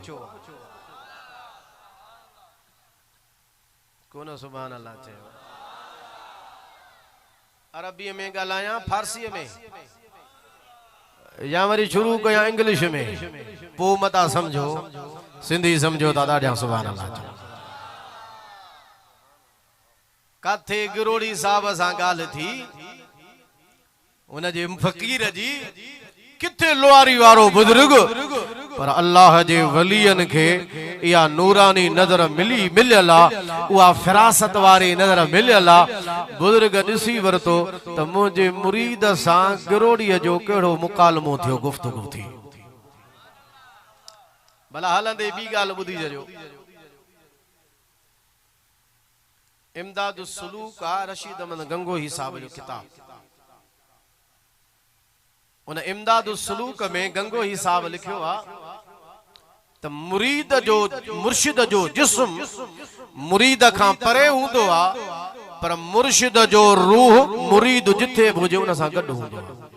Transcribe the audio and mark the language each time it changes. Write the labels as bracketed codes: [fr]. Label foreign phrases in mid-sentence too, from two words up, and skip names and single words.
[sd] कोन [ar] سبحان الله [sd] चयो अरबी में गालाया फारसी में या वरी शुरू कया इंग्लिश में पो मता समझो सिंधी समझो ता ॾाढा [ar] سبحان الله [sd] चयो काथे गिरोड़ी साहब सां गाल थी उन जे फकीर जी किथे लुआरी वारो बुजुर्ग पर अल्लाह जे वलियन के या नूरानी नजर मिलियल उहा फिरासत वारी नजर मिलियल बुजुर्ग ॾिसी वरतो त मुंहिंजे मुरीद सां गिरोड़ीअ जो कहिड़ो मुकालमो थियो गुफ्तगू थी भला हलंदे ॿी ॻाल्हि ॿुधी जजो इमदादुस सुलूक आ रशीद अहमद गंगोही साहब जो किताब उन इमदादुस सुलूक में गंगोही साहब लिखियो आ त मुरीद जो मुर्शिद जो जिस्म मुरीद खां परे हूंदो आ पर मुर्शिद जो रूह मुरीद जिथे हुजे उन सां गॾु हूंदो आ